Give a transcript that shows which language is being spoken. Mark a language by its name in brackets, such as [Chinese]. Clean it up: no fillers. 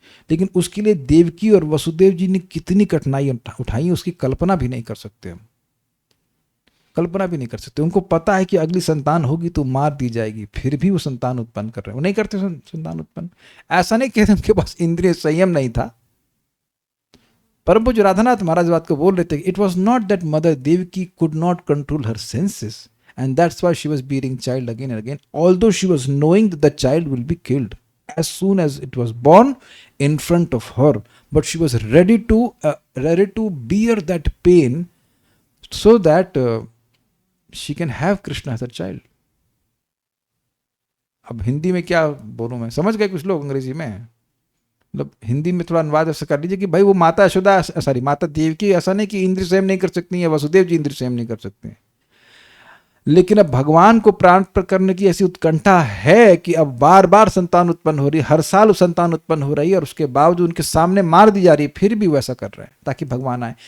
[Hindi] लेकिन उसके लिए देवकी और वसुदेव जी ने कितनी कठिनाई उठाई उसकी कल्पना भी नहीं कर सकते हम। कल्पना भी नहीं कर सकते। उनको पता है कि अगली संतान होगी तो मार दी जाएगी, फिर भी वो संतान उत्पन्न कर रहे हैं। वो नहीं करते संतान उत्पन्न। ऐसा नहीं कि उनके पास इंद्रिय संयम नहीं था। परम पूज्य राधानाथ महाराज बात को बोल रहे थे, [English] It was not that mother Devaki could not control her senses and that's why she was bearing child again and again, although she was knowing that the child will be killed as soon as it was born in front of her, but she was ready to bear that pain so that she can have Krishna as her child. [Hindi] अब हिंदी में क्या बोलूं मैं, समझ गए कुछ लोग अंग्रेजी में, मतलब हिंदी में थोड़ा अनुवाद ऐसा कर लीजिए कि भाई वो माता यशोदा, सॉरी माता देवकी ऐसा नहीं कि इंद्रिय संयम नहीं कर सकती है, वसुदेव जी इंद्रिय संयम नहीं कर सकते हैं, लेकिन अब भगवान को प्राप्त करने की ऐसी उत्कंठा है कि अब बार बार संतान उत्पन्न हो रही है, हर साल संतान उत्पन्न हो रही है, और उसके बावजूद उनके सामने मार दी जा रही है, फिर भी वो ऐसा कर रहे हैं ताकि भगवान आए।